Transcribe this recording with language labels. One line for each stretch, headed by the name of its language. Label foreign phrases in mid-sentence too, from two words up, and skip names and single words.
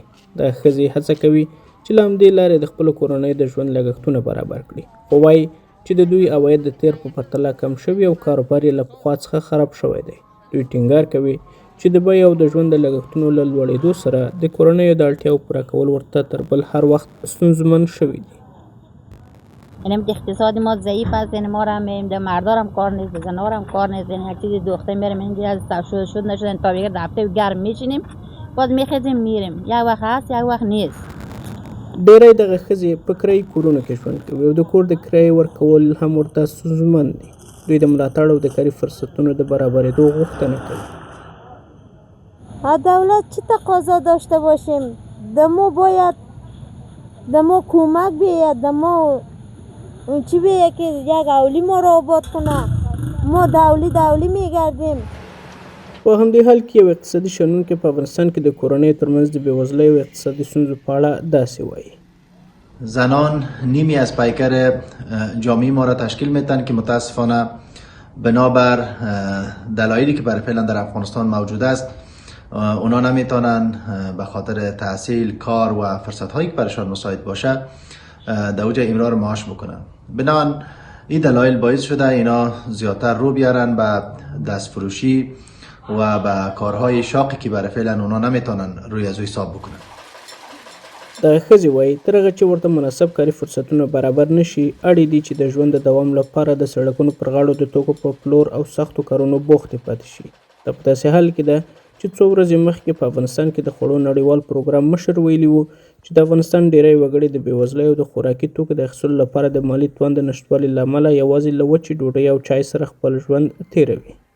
Pashto: دا ښځې هڅه کوي چې له همدې لارې د خپلو کورنیو د ژوند لګښتونه برابر کړي، خو وایي چې د دوی عواید د تیر په پرتله کم شوي او کاروبار یې له پخوا څخه خراب شوی دی. دوی ټینګار کوي چې د بیې او د ژوند د لګښتونو له لوړېدو سره د کورنیو د اړتیاو پوره کول ورته تر بل هر وخت ستونزمن شوي دي.
Persian: یعنی اقتصاد ما ضعیف است، یعنی ما هم ده مردارم کار نیست، زنارم کار نیست، یعنی هر چیزی دوخته میریم اینجا از تشویق شد نشدن تا بگیر دفته گرم میشینیم باز میخزیم میریم، یک وقت هست یک وقت نیست.
Pashto: ډېری دغه ښځې په کرایي کورونو کې ژوند کوي او د کور د کرایې ورکول هم ورته ستونزمن دي. دوی د ملاتړ او د کاري فرصتونو د برابرېدو غوښتنه کوي.
Persian: دولت چی تقاضا داشته باشیم؟ دمو باید دمو کمک بیاید، دمو چی بیه که یک اولی ما را آباد کنه. ما دولی میگردیم.
Pashto: په همدې حال کې یو اقتصادي شنونکی په افغانستان کې د کورنۍ ترمنځ د بېوزلۍ او اقتصادي ستونزو په اړه داسې وایي.
Persian: زنان نیمی از پیکر جامعه ما را تشکیل میدن که متاسفانه بنابر دلایلی که برای فعلا در افغانستان موجود است اونا نمیتونن به خاطر تحصیل، کار و فرصت هایی که برشان مساعد باشه در اوج امرار معاش بکنن. بنابراین این دلایل باعث شده اینا زیادتر رو بیارن به دست فروشی و به کارهای شاقی که برای فعلا اونا نمیتونن روی از حساب بکنن.
Pashto: دغه ښځې وایي تر هغه چې ورته مناسب کاري فرصتونه برابر نشي اړ دي چې د ژوند د دوام لپاره د سړکونو پر غاړو د توکو په پلور او سختو کارونو بوختې پاتې شي. دا په داسې حال کې ده چې څو ورځې مخکې په افغانستان کې د خوړو نړیوال پروګرام مشر ویلي وو چې د افغانستان ډیری وګړي د بېوزلۍ او د خوراکي توکو د اخیستلو لپاره د مالي توان د نشتوالي له امله یوازې له وچې ډوډۍ او چای سره خپل ژوند تیروي.